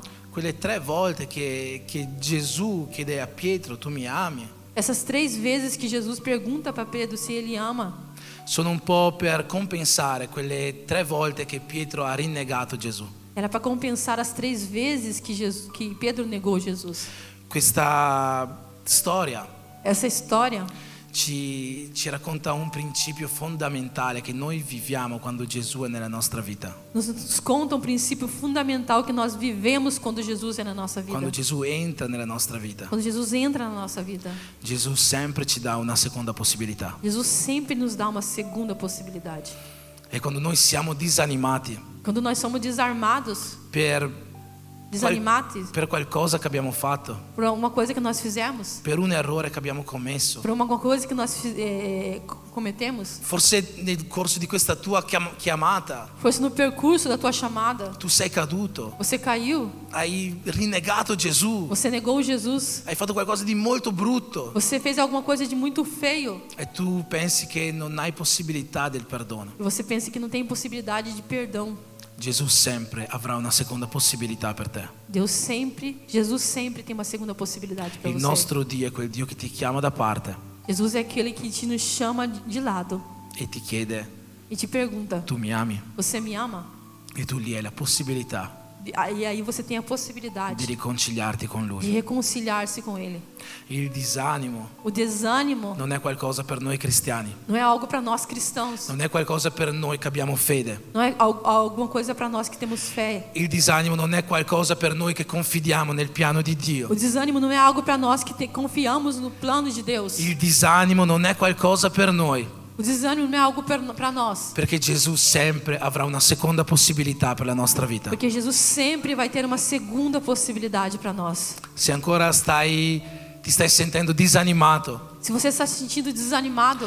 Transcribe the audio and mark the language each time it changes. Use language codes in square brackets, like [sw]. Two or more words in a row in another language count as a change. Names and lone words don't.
[it] Quelle 3 volte che Gesù chiede a Pietro: tu mi ami? [pt] Essas 3 vezes que Jesus pergunta para Pedro se ele ama, [it] Sono un po' per compensare quelle 3 volte che Pietro ha rinnegato Gesù. [pt] era para compensar as 3 vezes que Pedro negou Jesus. [it] Questa storia [pt] Essa história [it] ci racconta un principio fondamentale che noi viviamo quando Gesù è nella nostra vita. [pt] nos conta um princípio fundamental que nós vivemos quando Jesus é na nossa vida. [it] Quando Gesù entra nella nostra vita, [pt] Quando Jesus entra na nossa vida, [it] Gesù sempre ci dà una seconda possibilità. [pt] Jesus sempre nos dá uma segunda possibilidade. [it] E quando noi siamo disanimati [pt] Quando nós somos desarmados, desanimados [it] per qualcosa che abbiamo fatto, [pt] por alguma coisa que nós fizemos, [it] per un errore che abbiamo commesso, [pt] por alguma coisa que nós cometemos, [it] forse nel corso di questa tua chiamata [pt] fosse no percurso da tua chamada, [it] tu sei caduto, [pt] você caiu, [it] hai rinnegato Gesù, [pt] você negou Jesus, [it] hai fatto qualcosa di molto brutto [pt] você fez alguma coisa de muito feio, [it] e tu pensi che non hai possibilità del perdono. [pt] e você pensa que não tem possibilidade de perdão. [it] Gesù sempre avrà una seconda possibilità per te. [pt] Jesus sempre tem uma segunda possibilidade para [it] Il [pt] você. [it] nostro Dio è quel Dio che ti chiama da parte [pt] Jesus é aquele que nos chama de lado [it] e ti chiede: [pt] e te pergunta: [it] tu mi ami? [pt] você me ama? [it] E tu lì hai la possibilità [pt] E aí você tem a [it] di [pt] possibilidade [it] riconciliarti con [pt] de [it] Lui. [pt] reconciliar-se com Ele. [it] Il disanimo [pt] O desânimo [it] non è qualcosa per noi cristiani, [pt] não é algo para nós cristãos, [it] non è qualcosa per noi che abbiamo fede. [pt] não é alguma coisa para nós que temos fé. [it] Il disanimo non è qualcosa per noi che confidiamo nel piano di Dio. [pt] O desânimo não é algo para nós que confiamos no plano de Deus. [it] Il disanimo non è qualcosa per noi, [pt] O desânimo não é algo para nós, [it] perché Gesù sempre avrà una seconda possibilità per la nostra vita. [pt] porque Jesus sempre vai ter uma segunda possibilidade para nós. [it] Se ancora ti stai sentendo disanimato, [pt] Se você está se sentindo desanimado,